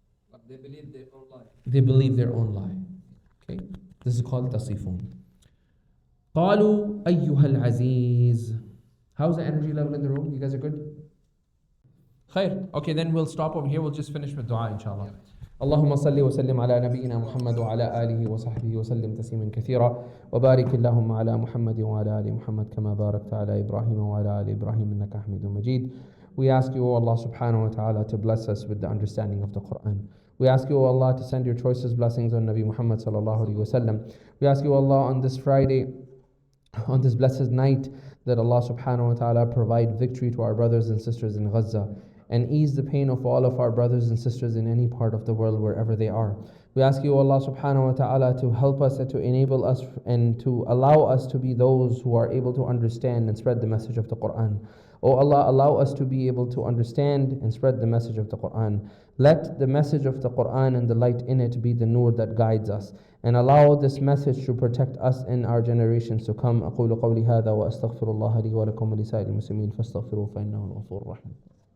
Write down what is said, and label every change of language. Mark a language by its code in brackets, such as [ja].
[en] But they believe their own lie. They believe their own lie. Okay, this is called tasifun. [ar] قالوا أيها العزيز. [en] How's the energy level in the room? You guys are good? Khair. Okay, then we'll stop over here. We'll just finish with dua, inshallah. [ar] اللهم صل وسلم على نبينا محمد وعلى آله وصحبه وسلم تسليما كثيرا وبارك اللهم على محمد وعلى آل محمد كما باركت على إبراهيم وعلى آل إبراهيم إنك حميد مجيد. [en] We ask you, O Allah subhanahu wa ta'ala, to bless us with the understanding of the Quran. We ask you, O Allah, to send your choicest blessings on Nabi Muhammad sallallahu alaihi wasallam. We ask you, O Allah, on this Friday, on this blessed night, that Allah subhanahu wa ta'ala provide victory to our brothers and sisters in Gaza and ease the pain of all of our brothers and sisters in any part of the world, wherever they are. We ask you, Allah subhanahu wa ta'ala, to help us and to enable us and to allow us to be those who are able to understand and spread the message of the Quran. O Allah, allow us to be able to understand and spread the message of the Quran. Let the message of the Quran and the light in it be the nur that guides us. And allow this message to protect us and our generations to come. [ar] أقول قولي هذا وأستغفر الله لي ولكم ولسائر المسلمين فاستغفروه فإنه الغفور الرحيم.